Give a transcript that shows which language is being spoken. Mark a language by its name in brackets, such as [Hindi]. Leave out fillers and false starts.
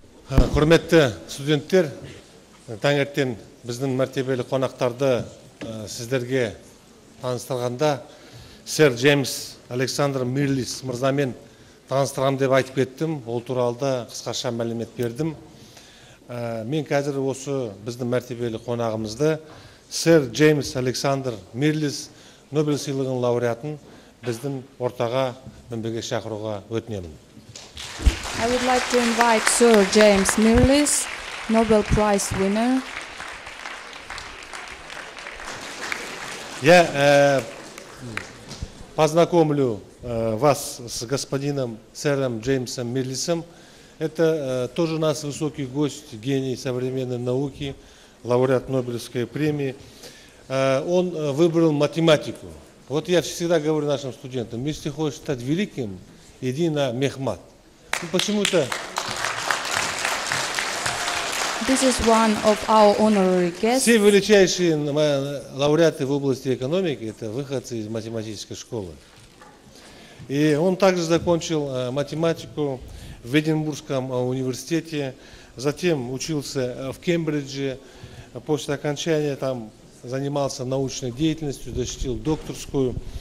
[Kazakh] Құрметті студенттер, таңертең біздің мәртебелі қонақтарды сіздерге таныстырғанда сэр Джеймс Александр Миррлис мырзамен таныстырамын деп айтып кеттім. Ол туралы қысқаша мәлімет бердім. Мен қазір осы біздің мәртебелі қонағымызды сэр Джеймс Александр Миррлис Нобель сыйлығының лауреатын біздің ортаға мінбеге шақыруға өтінемін. [English] I would like to invite Sir James Mиррлис, Nobel Prize winner. [Russian] Я познакомлю вас с господином сэром Джеймсом Миррлисом. Это тоже у нас высокий гость, гений современной науки, лауреат Нобелевской премии. Он выбрал математику. Вот я всегда говорю нашим студентам, если хочешь стать великим, иди на мехмат. Почему-то... [English] This is one of our honorary guests. [Russian] Все величайшие лауреаты в области экономики – это выходцы из математической школы. И он также закончил математику в Эдинбургском университете, затем учился в Кембридже, после окончания там занимался научной деятельностью, защитил докторскую.